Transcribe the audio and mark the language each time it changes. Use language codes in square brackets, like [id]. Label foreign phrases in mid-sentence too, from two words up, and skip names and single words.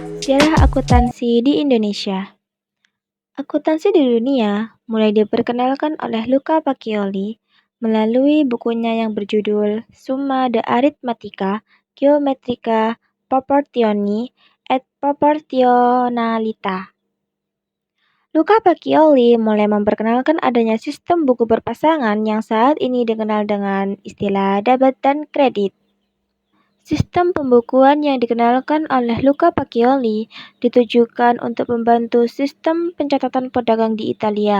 [id] Sejarah akuntansi di Indonesia. Akuntansi di dunia mulai diperkenalkan oleh Luca Pacioli melalui bukunya yang berjudul Summa de Arithmetica, Geometrica, Proportioni, et Proportionalita. Luca Pacioli mulai memperkenalkan adanya sistem buku berpasangan yang saat ini dikenal dengan istilah debit dan kredit. Sistem pembukuan yang dikenalkan oleh Luca Pacioli ditujukan untuk membantu sistem pencatatan pedagang di Italia.